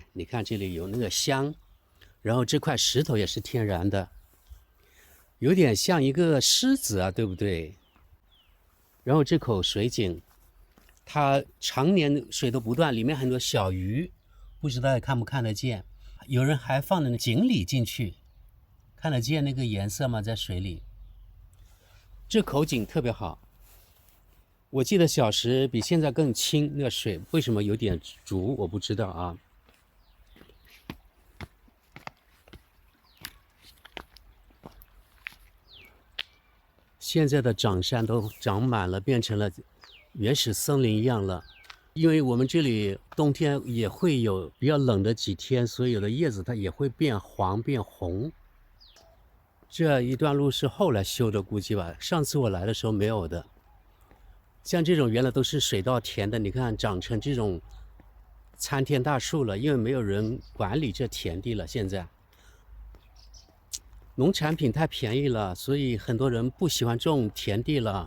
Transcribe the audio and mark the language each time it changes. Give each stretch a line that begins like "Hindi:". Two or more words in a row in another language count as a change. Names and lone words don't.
Chinese: 你看這裡有那個香，然後這塊石頭也是天然的，有點像一個獅子啊，對不對？然後這口水井，它常年水都不斷，裡面很多小魚，不知道也看不看得見。有人還放了錦鯉進去，看得見那個顏色嗎？在水裡。這口井特別好。我記得小時比現在更清，那個水為什麼有點濁，我不知道啊。現在的長山都長滿了，變成了原始森林一樣了。因為我們這裡冬天也會有比較冷的幾天，所以有的葉子它也會變黃變紅。這一段路是後來修的，估計吧。上次我來的時候沒有的。像這種原來都是水稻田的，你看長成這種參天大樹了，因為沒有人管理這田地了。現在農產品太便宜了，所以很多人不喜歡種田地了。